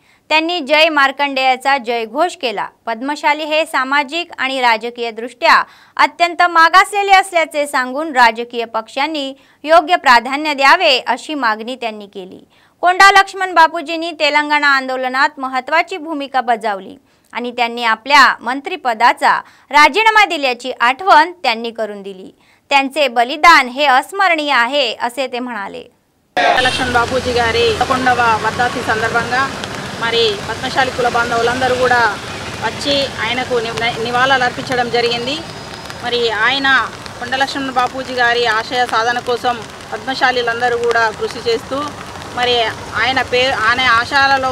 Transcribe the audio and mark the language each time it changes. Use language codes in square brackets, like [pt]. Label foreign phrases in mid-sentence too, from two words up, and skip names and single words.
[mr] त्यांनी जय मार्कंडेयाचा जयघोष केला। पद्मशाली हे सामाजिक आणि राजकीय दृष्ट्या अत्यंत मागासलेले असल्याचे सांगून राजकीय पक्षांनी योग्य प्राधान्य द्यावे अशी मागणी त्यांनी केली। कोंडा लक्ष्मण बापूजींनी तेलंगणा आंदोलनात महत्त्वाची भूमिका बजावली आणि त्यांनी आपल्या मंत्रिपदाचा राजीनामा दिल्याची आठवण त्यांनी करून दिली। त्यांचे बलिदान हे अस्मरणीय आहे असे ते म्हणाले। [te] लक्ष्मण बापूजी गारी 11వ వర్ధంతి సందర్భంగా మరి పద్మశాలి కుల బాంధవులందరూ కూడా వచ్చి ఆయనకు నివాళులు అర్పించడం జరిగింది। మరి ఆయన కొండ లక్ష్మణ బాపూజీ గారి ఆశయ సాధన కోసం పద్మశాలీలందరూ కూడా కృషి చేస్తూ మరి ఆయన ఆశయాలలో